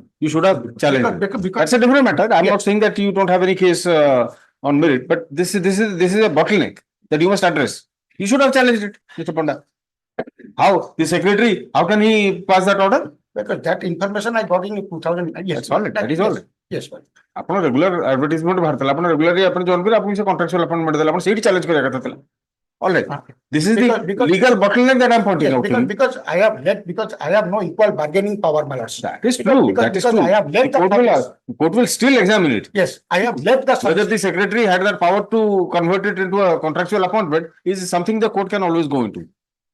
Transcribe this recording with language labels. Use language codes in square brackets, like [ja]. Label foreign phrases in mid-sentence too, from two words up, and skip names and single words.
[en] You should have challenged it. That's a different matter. I'm not saying that you don't have any case on merit, but this is a bottleneck that you must address. You should have challenged it, Mr. Panda. How? The secretary, how can he pass that order? Because that information I got in 2000. Yes, That's all. That is all. Yes, [or] ଆପଣ [en] regular advertisement [or] ବାହାରିଥିଲା ଆପଣ ରେଗୁଲାରଲି ଆପଣ ଜଏନ୍ କରି ଆପଣଙ୍କୁ ସେ [en] contractual appointment [or] ଦେଲା ଆପଣ ସେଇଠି ଚ୍ୟାଲେଞ୍ଜ କରିବା କଥା ଥିଲା [en] alright this is the legal bottleneck that I'm pointing out because I have no equal bargaining power, my lords. That is true. I have left the court will still examine it. Yes, I have left the whether the secretary had that power to convert it into a contractual appointment is something the court can always go into.